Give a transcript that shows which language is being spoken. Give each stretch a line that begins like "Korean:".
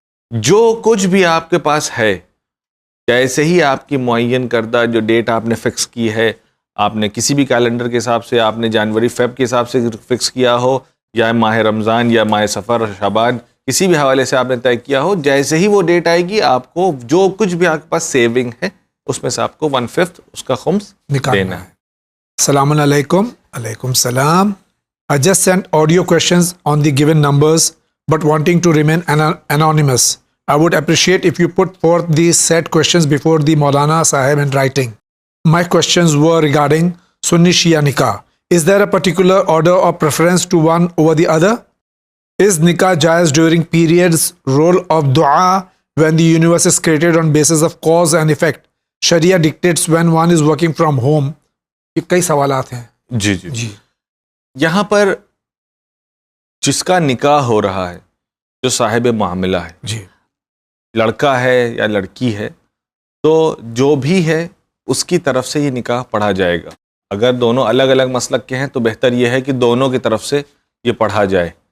Urdu: جو کچھ بھی آپ کے پاس ہے، جیسے ہی آپ کی معین کردہ جو ڈیٹ آپ نے فکس کی ہے، آپ نے کسی بھی کیلنڈر کے حساب سے، آپ نے جنوری فیب کے حساب سے فکس کیا ہو، یا ماہ رمضان یا ماہ سفر شعبان، کسی بھی حوالے سے آپ نے طے کیا ہو، جیسے ہی وہ ڈیٹ آئے گی آپ کو جو کچھ بھی آپ کے پاس سیونگ ہے اس میں سے آپ کو 1/5 اس کا خمس دینا ہے. السلام علیکم. علیکم السلام.
English: I just sent audio questions on the given numbers but wanting to remain anonymous. I would appreciate if you put forth these set questions before the Maulana Sahib in writing. My questions were regarding Sunni Shia Nikah. Is there a particular order or preference to one over the other? Is Nikah jaiz during periods? Role of dua when the universe is created on basis of cause and effect. Sharia dictates when one is working from home.
Urdu: یہ کئی سوالات ہیں. جی یہاں پر جس کا نکاح ہو رہا ہے، جو صاحب معاملہ ہے، لڑکا ہے یا لڑکی ہے، تو جو بھی ہے اس کی طرف سے یہ نکاح پڑھا جائے گا. اگر دونوں الگ الگ مسلک کے ہیں تو بہتر یہ ہے کہ دونوں کی طرف سے یہ پڑھا جائے.